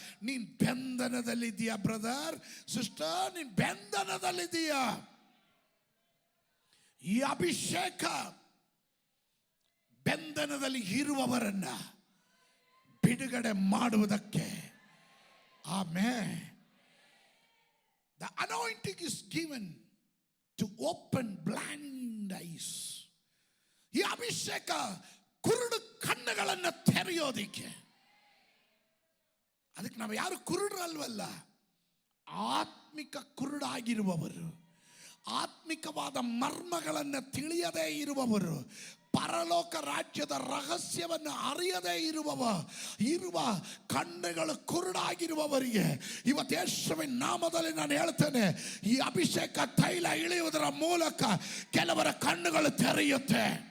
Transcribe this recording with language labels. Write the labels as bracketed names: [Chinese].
[Kannada] ನೀನು ಬಂಧನದಲ್ಲಿದ್ದೀಯಾ brother, sister, ನೀನು ಬಂಧನದಲ್ಲಿದ್ದೀಯಾ. ಈ ಅಭಿಷೇಕ ಬಂಧನದಲ್ಲಿ ಇರುವವರನ್ನ ಬಿಡುಗಡೆ ಮಾಡುವುದಕ್ಕೆ. Amen. [English] The anointing is given to open blind eyes. [Kannada] ಈ ಅಭಿಷೇಕ ಕುರುಡು ಕಣ್ಣುಗಳನ್ನು ತೆರೆಯೋದಿಕ್ಕೆ. ಅದಕ್ಕೆ ನಾವು ಯಾರು ಕುರುಡರಲ್ವಲ್ಲ, ಆತ್ಮಿಕ ಕುರುಡಾಗಿರುವವರು, ಆತ್ಮಿಕವಾದ ಮರ್ಮಗಳನ್ನು ತಿಳಿಯದೇ ಇರುವವರು, ಪರಲೋಕ ರಾಜ್ಯದ ರಹಸ್ಯವನ್ನು ಅರಿಯದೇ ಇರುವ ಕಣ್ಣುಗಳು ಕುರುಡಾಗಿರುವವರಿಗೆ ಇವತ್ತು ಯೇಸುವಿನ ನಾಮದಲ್ಲಿ ನಾನು ಹೇಳ್ತೇನೆ, ಈ ಅಭಿಷೇಕ ತೈಲ ಇಳಿಯುವುದರ ಮೂಲಕ ಕೆಲವರ ಕಣ್ಣುಗಳು ತೆರೆಯುತ್ತೆ.